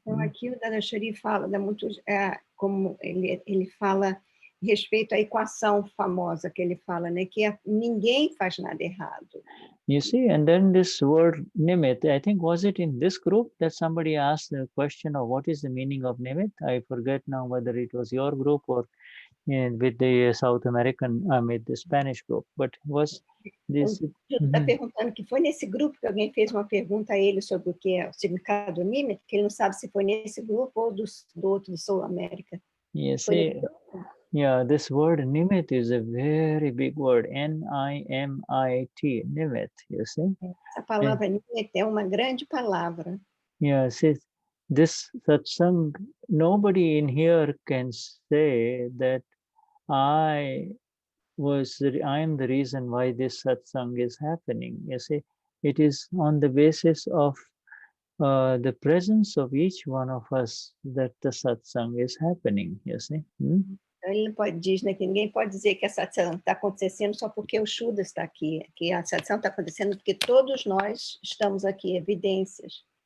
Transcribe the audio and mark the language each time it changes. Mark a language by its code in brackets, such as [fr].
[pt] Então, aqui o Dadashri fala, como ele fala a respeito à equação famosa que ele fala, né, que ninguém faz nada errado. [en] You see, and then this word nimit, I think, was it in this group that somebody asked the question of what is the meaning of nimit? I forget now whether it was your group or with the South American, the Spanish group, but was this... [pt] Está perguntando que foi nesse grupo que alguém fez uma pergunta a ele sobre o que é o significado do nimit, que ele não sabe se foi nesse grupo ou do outro, do Sul América. [en] Yes, yeah, this word nimit is a very big word, N-I-M-I-T, nimit, you see? [pt] Essa palavra nimit é uma grande palavra. [en] Yes, this satsang, nobody in here can say that I am the reason why this satsang is happening. You see, it is on the basis of the presence of each one of us that the satsang is happening. You see. [pt] Ele diz, né, que ninguém pode dizer que a satsang está acontecendo só porque o Shuddha está aqui, que a satsang está acontecendo porque todos nós estamos aqui, evidências.